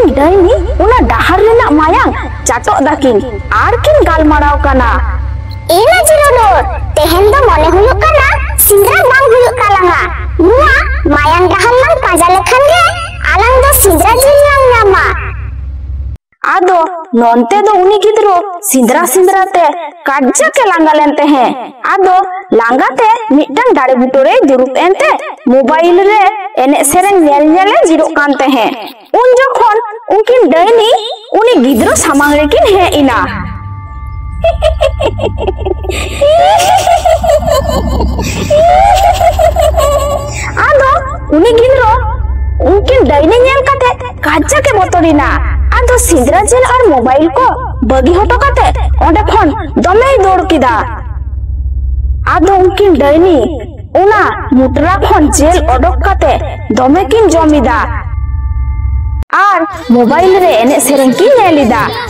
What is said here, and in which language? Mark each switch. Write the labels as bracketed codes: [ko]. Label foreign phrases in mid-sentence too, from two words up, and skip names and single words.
[sat] डैनी उना डाहर रेना मायांग चाटो दाकिन आर किन गालमाराव कना एना जिरोडो तेहेन दो मने हुयुक कना सिंद्रा बांग हुयुक कालांगा नुआ मायांग डाहर लांग पाजा लेखान गे आलांग दो सिंद्रा जिल लांग नामा आदो नोंते दो उनी गिद्रो सिंद्रा सिंद्रा ते काज्जा के लांगा लेनते हैं आदो लांगा ते मिटन दाड़े बुटोरे दुरुप एनते मोबाइल रे एने सेरेन नेल नेले जिरो कानते हैं उन जखन उनकिन डैनी उनी गिद्रो सामांग रेकिन हे इना आदो उनी गिद्रो उनकिन डैनी नेल काते काज्जा के बोतरिना आदो सिंद्रा जेल और मोबाइल को बगी हटो काते ओंडे खन दमे दौड़ किदा आदो उनकिन डैनी उना मुटरा खन जेल ओडोक काते दमे किन जमिदा आर मोबाइल रे एने सेरेन किन नेलिदा